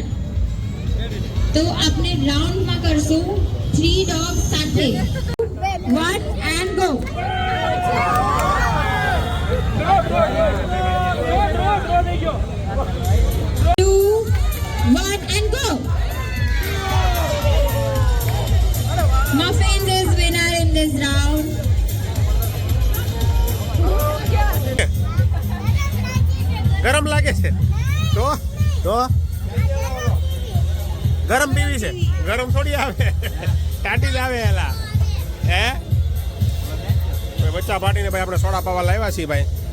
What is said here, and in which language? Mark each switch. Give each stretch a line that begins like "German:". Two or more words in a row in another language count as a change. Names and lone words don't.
Gujarati: તો આપણે રાઉન્ડમાં કરશું 3 ડોગ્સ સાથે.
English: 1 and go. Two, 1 and go. Muffins is winner in this round.
Gujarati: ગરમ લાગે છે તો ગરમ પીવી છે, ગરમ થોડી આવે, ટાટી જ આવે એલા. હે ભાઈ બચ્ચા પાટીને ભાઈ આપણે સોડા પાવા લાવ્યા છીએ ભાઈ.